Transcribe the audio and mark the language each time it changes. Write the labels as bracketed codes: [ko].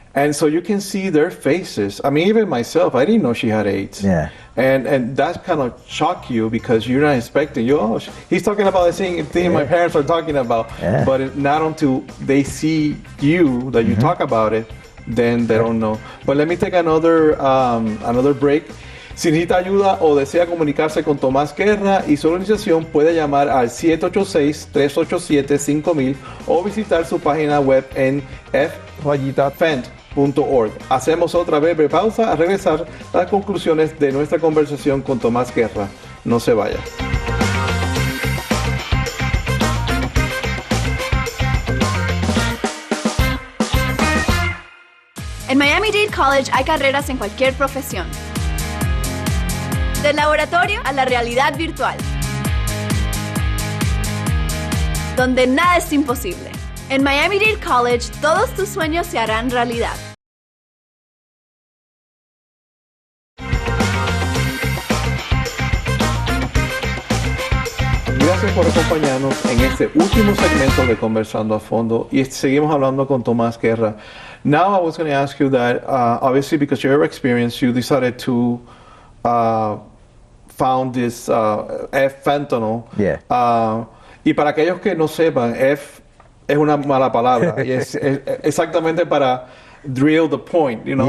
[en] And so you can see their faces. I mean, even myself, I didn't know she had AIDS. Yeah. And that kind of shocked you because you're not expecting. He's talking about the same thing my parents are talking about. Yeah. But not until they see you, that you talk about it, then they don't know. But let me take another break. [es] Si necesita ayuda o desea comunicarse con Tomás Guerra y su organización, puede llamar al 786-387-5000 o visitar su página web en f-fent.org. Hacemos otra breve pausa. A regresar las conclusiones de nuestra conversación con Tomás Guerra. No se vaya. En Miami-Dade College hay carreras en cualquier profesión. Del laboratorio a la realidad virtual. Donde nada es imposible. En Miami-Dade College todos tus sueños se harán realidad. Gracias por acompañarnos en este último segmento de Conversando a Fondo y seguimos hablando con Tomás Guerra. [en] Now I was going to ask you that obviously because of your experience you decided to found this Fentanyl. Yeah. [es] Y para aquellos que no sepan, F es una mala palabra y es exactamente para [en] drill the point, you know.